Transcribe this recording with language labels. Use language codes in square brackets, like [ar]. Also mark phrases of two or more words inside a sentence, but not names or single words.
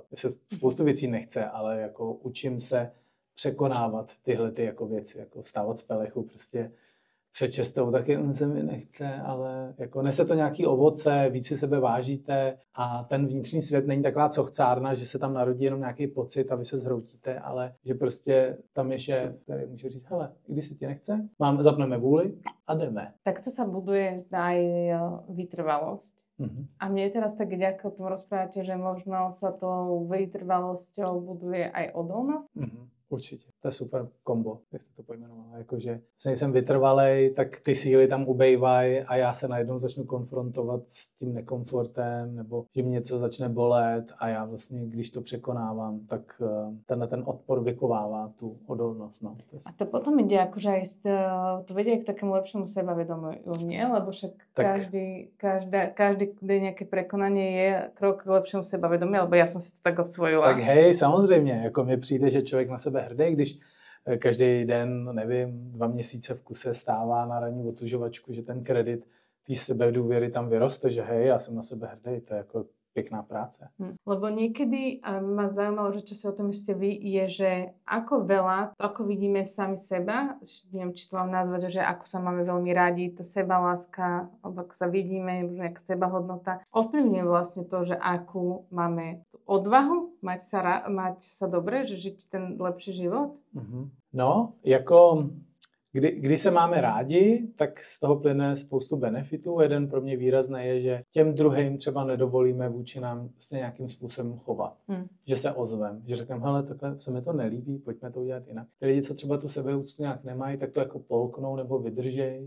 [cs] Mně se spoustu věcí nechce, ale jako učím se překonávat tyhle ty jako věci, jako stávat z pelechu prostě před čestou, taky on se mi nechce, ale jako nese to nějaký ovoce, víc si sebe vážíte a ten vnitřní svět není taková cochcárna, že se tam narodí jenom nějaký pocit a vy se zhroutíte, ale že prostě tam je šéf, který může říct, hele, i když se ti nechce, zapneme vůli a jdeme. [sk] Tak to sa buduje aj vytrvalosť. A mne teraz tak ďakujem o tom rozprávate, že možno sa tou vytrvalosťou buduje aj odolnosť. [cs] Určitě, to je super kombo, jak jste to pojmenovala. Jakože jsem vytrvalej, tak ty síly tam ubejvají a já se najednou začnu konfrontovat s tím nekomfortem, nebo že mě něco začne bolet a já vlastně, když to překonávám, tak ten odpor vykovává tu odolnost. No. [sk] A to potom ide akože aj to vedie k takému lepšiemu sebavedomiu, nie? Lebo však každý nejaké prekonanie je krok k lepšiemu sebavedomiu, lebo ja som si to tak osvojila. [cs] Tak hej, samozřejmě, jako mně přijde, že člověk na sebe hrdý, když každý den, nevím, 2 měsíce v kuse stává na ranní otužovačku, že ten kredit té sebedůvěry tam vyroste, že hej, já jsem na sebe hrdý, to je jako pekná práce. [sk] Lebo niekedy, a ma zaujímalo, že čo si o tom myslíte vy, je, že ako veľa, ako vidíme sami seba, neviem, či to mám nazvať, že ako sa máme veľmi rádi, tá sebaláska, alebo ako sa vidíme, možno nejaká sebahodnota, ovplyvňuje vlastne to, že akú máme odvahu mať sa dobre, že žiť ten lepší život? [cs] No, jako když se máme rádi, tak z toho plyne spoustu benefitů. Jeden pro mě výrazný je, že těm druhým třeba nedovolíme vůči nám se nějakým způsobem chovat. Že se ozvem, že řekneme, hele, takhle se mi to nelíbí, pojďme to udělat jinak. Ty lidi, co třeba tu sebeúctu nějak nemají, tak to jako polknou nebo vydržej.